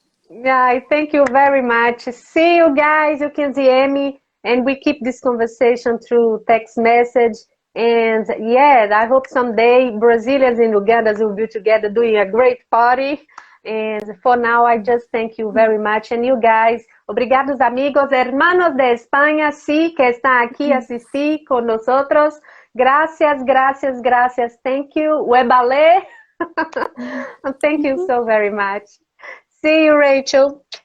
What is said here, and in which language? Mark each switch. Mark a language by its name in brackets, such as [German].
[English] Yeah, thank you very much. See you guys. You can DM me, and we keep this conversation through text message. And yeah, I hope someday Brazilians and Ugandans will be together doing a great party. And for now, I just thank you very much. And you guys, [Spanish] obrigados amigos, hermanos de España, sí, que están aquí asistir con nosotros. Gracias, gracias, gracias. [English] Thank you. Webale. Thank you so very much. See you, Rachel.